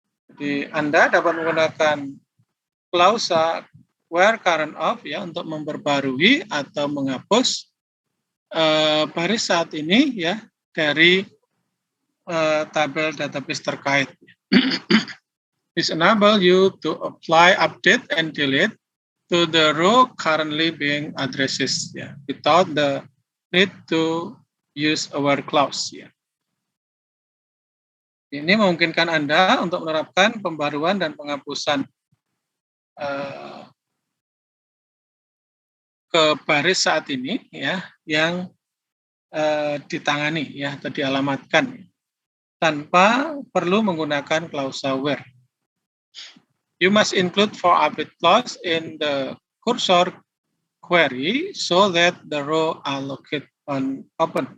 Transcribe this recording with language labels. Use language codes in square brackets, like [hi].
[id] Jadi Anda dapat menggunakan klausa where current of ya untuk memperbarui atau menghapus baris saat ini ya dari tabel database terkait. [en] This enable you to apply update and delete to the row currently being addressed ya, without the need to use a where clause ya. [id] Ini memungkinkan Anda untuk menerapkan pembaruan dan penghapusan ke baris saat ini ya yang ditangani ya atau dialamatkan tanpa perlu menggunakan klausa where. [en] You must include for update clause in the cursor query so that the row are located on open.